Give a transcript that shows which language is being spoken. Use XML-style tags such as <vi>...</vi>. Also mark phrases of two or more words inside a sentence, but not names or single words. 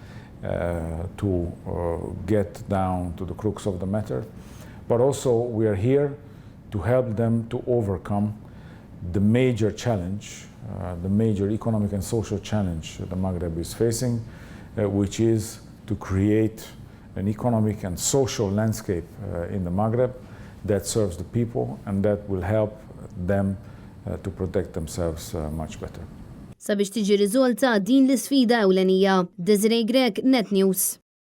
<en>to get down to the crux of the matter, but also we are here to help them to overcome the major challenge, the major economic and social challenge the Maghreb is facing, which is to create an economic and social landscape in the Maghreb that serves the people and that will help them to protect themselves much better.</en> <mt>Sabiex tiġi riżolta din l-isfida ewlenija. Desiree Grek, Net News.</mt>